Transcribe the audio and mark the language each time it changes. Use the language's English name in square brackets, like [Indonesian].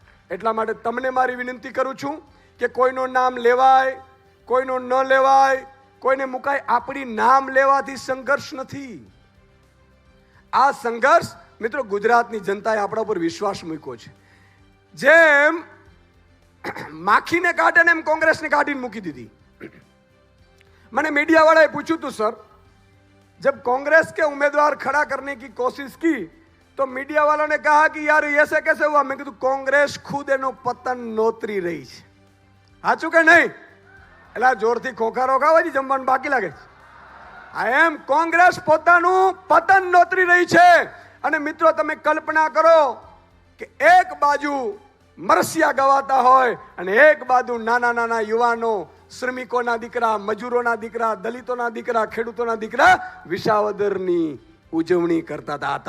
[Gujarati] એટલા માટે તમને મારી વિનંતી કરું છું કે કોઈનું નામ લેવાય, કોઈનું ન લેવાય, કોઈને મુકાય, આપણી નામ લેવાથી સંઘર્ષ નથી. આ સંઘર્ષ મિત્રો ગુજરાતની જનતાએ આપણા ઉપર વિશ્વાસ મૂક્યો છે. જેમ માખીને કાઢે ને એમ કોંગ્રેસને કાઢીને મૂકી દીધી. [Hindi] મને मीडिया वाले पूछू तो सर, जब कांग्रेस के उम्मीदवार खड़ा करने की कोशिश की तो मीडिया वालों ने कहा कि यार ऐसे कैसे हुआ. मैं कहा [Gujarati] कांग्रेस खुद एनो पतन नोतरी रही है. સાચું કે નહીં? એટલે જોરથી ખોખારો ખાવાજી જમવાનું બાકી લાગે છે. આ એમ કોંગ્રેસ પોતાનું પતન નોતરી રહી છે. અને મિત્રો તમે કલ્પના કરો કે એક બાજુ મરસિયા ગવાતા હોય અને એક બાજુ નાના નાના યુવાનો, શ્રમિકોના દીકરા, મજૂરોના દીકરા, દલિતોના દીકરા, ખેડૂતોના દીકરા વિસાવદરની ઉજવણી કરતા હતા.